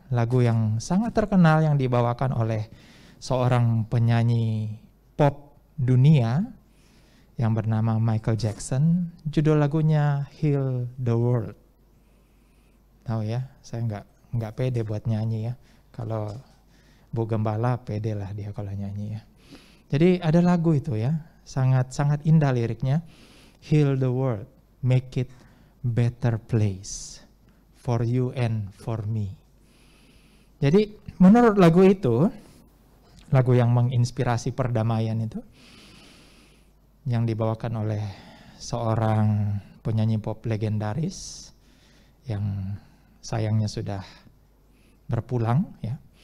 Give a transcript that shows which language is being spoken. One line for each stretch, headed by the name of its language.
Indonesian: Lagu yang sangat terkenal yang dibawakan oleh seorang penyanyi pop dunia yang bernama Michael Jackson. Judul lagunya Heal the World. Tahu ya, saya nggak pede buat nyanyi ya. Kalau Bu Gembala pede lah dia kalau nyanyi ya. Jadi ada lagu itu ya, sangat indah liriknya.
English: Heal the world, make it better place for you and for me.
Indonesian: Jadi menurut lagu itu, lagu yang menginspirasi perdamaian itu, yang dibawakan oleh seorang penyanyi pop legendaris yang sayangnya sudah berpulang ya.